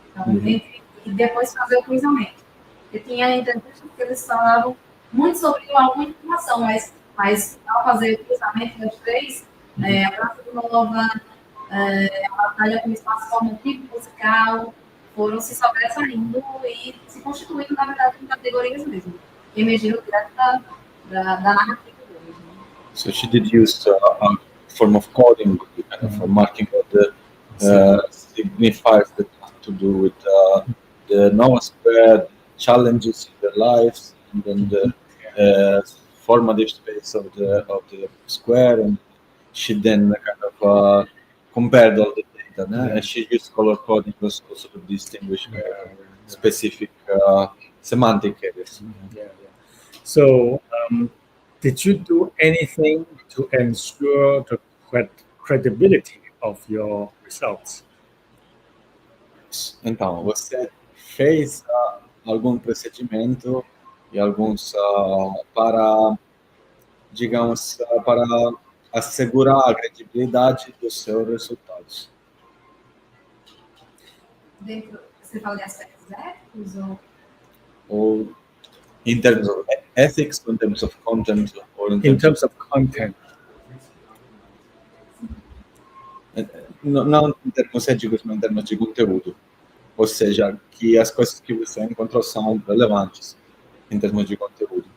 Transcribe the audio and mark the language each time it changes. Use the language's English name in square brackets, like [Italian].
[Portuguese] Então, e depois fazer o cruzamento. Eu tinha entrevistas que eles falavam muito sobre alguma informação, mas ao fazer o cruzamento das 3, a Praça do Nova, a batalha com o espaço formativo musical, foram se sobressaindo e se constituindo, na verdade, em categorias mesmo. E emergiram direto da narrativa deles. [English] So she did use a form of coding, kind of marking what the signifiers that have to do with the Nova Square, challenges in their lives, and then the formative space of the square, and she then kind of compared all the data, and she used color coding also to distinguish specific semantic areas. So, did you do anything to ensure the credibility of your results? [Portuguese] Então, você fez algum procedimento e alguns para, digamos, para assegurar a credibilidade dos seus resultados? Você fala de aspectos éticos [English] Or in terms of ethics, in terms of content, or in terms of content? [Portuguese] Não em termos éticos, mas em termos de conteúdo. Ou seja, que as coisas que você encontrou são relevantes em termos de conteúdo.